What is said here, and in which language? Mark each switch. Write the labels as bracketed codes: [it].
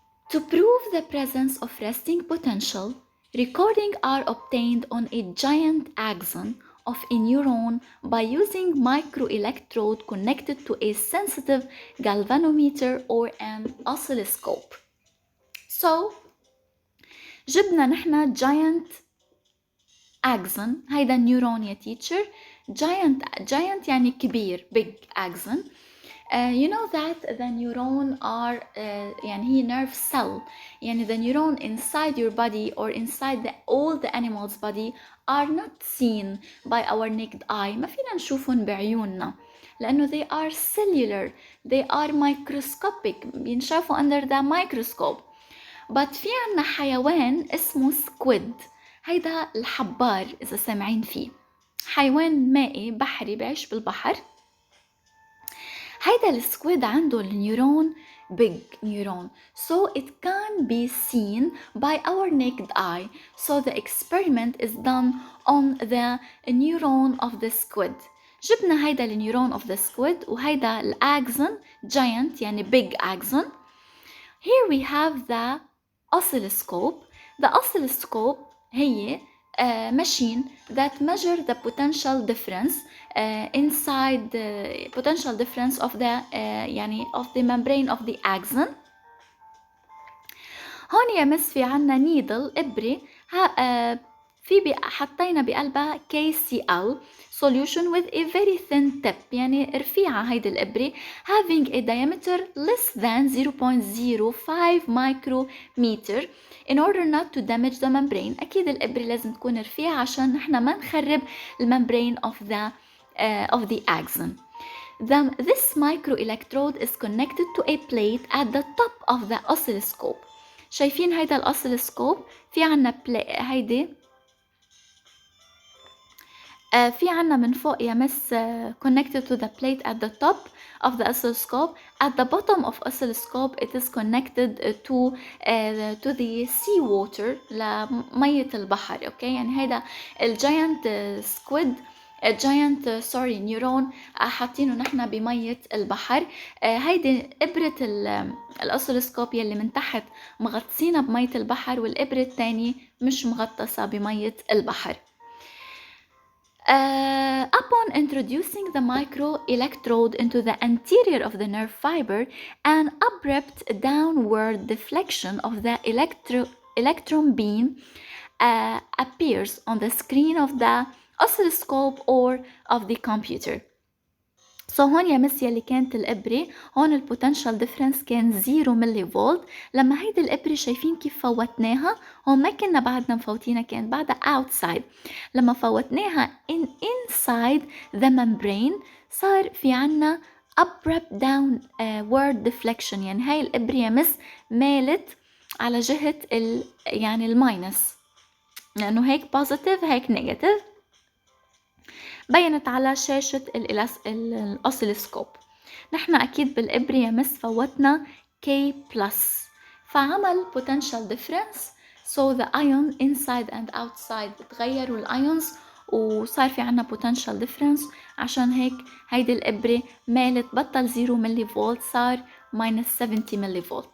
[en] To prove the presence of resting potential, recordings are obtained on a giant axon of a neuron by using microelectrode connected to a sensitive galvanometer or an oscilloscope. [ar] So جبنا نحن [en] giant axon، [ar] هيدا النيورون يا teacher. [en] giant [ar] يعني كبير، [en] big axon. You know that the neuron are [ar] يعني هي [en] nerve cell، يعني the neuron inside your body or inside all the animals body are not seen by our naked eye، [ar] ما فينا نشوفهم بعيوننا لأنه [en] they are cellular، they are microscopic، [ar] بينشافوا [en] under the microscope. [ar] but في عنا حيوان اسمه سكويد، هيدا الحبار إذا سامعين فيه، حيوان مائي بحري بعيش بالبحر. هيدا السكويد عنده النيورون [en] big neuron, so it can be seen by our naked eye. So the experiment is done on the neuron of the squid. [ar] جبنا هيدا النيورون [en] of the squid [ar] وهيدا الأكسون giant يعني [en] big axon. Here we have the oscilloscope. The oscilloscope [ar] هي [en] machine that measure the potential difference inside the potential difference of the يعني of the membrane of the axon. [ar] هون يا مس في عنا [en] needle [ar] إبرة في حطينا بقلبها [en] KCl solution with a very thin tip، [ar] يعني رفيعة هيدي الإبرة [en] having a diameter less than 0.05 micrometer in order not to damage the membrane. [ar] أكيد الإبرة لازم تكون رفيعة عشان نحنا ما نخرب الممبرين [en] of the axon. This microelectrode is connected to a plate at the top of the oscilloscope. [ar] شايفين هيدا الأوسيلوسكوب في عنا هيدي في عنا من فوق يا مس [en] connected to the plate at the top of the oscilloscope. At the bottom of oscilloscope it is connected to the sea water [ar] لمية البحر. اوكي يعني هيدا الجاينت سكويد giant نيورون حاطينه نحن بمية البحر. هيدي إبرة الأوسيلوسكوب يلي من تحت مغطسينها بمية البحر والإبرة الثانية مش مغطسة بمية البحر. [en] Upon introducing the microelectrode into the anterior of the nerve fiber, an abrupt downward deflection of the electron beam appears on the screen of the oscilloscope or of the computer. [ar] So هون يا مس يلي كانت الإبرة هون البوتنشال ديفرنس كان 0 ملي فولت. لما هيدي الإبرة شايفين كيف فوتناها، هون ما كنا بعدنا مفوتينها، كان بعدها [en] outside. [ar] لما فوتناها [en] inside the membrane [ar] صار في عنا [en] abrupt downward deflection، [ar] يعني هاي الإبرة يا مس مالت على جهة يعني الماينس، لأنه هيك positive هيك negative. بينت على شاشة الأوسيلوسكوب. نحن أكيد بالإبرة يا مس فوتنا K+، فعمل [en] potential difference. So the ion inside and outside [ar] تغيروا الأيونز وصار في عنا [en] potential difference. [ar] عشان هيك هيدي الإبرة مالت بطل 0 ملي فولت صار -70 ملي فولت.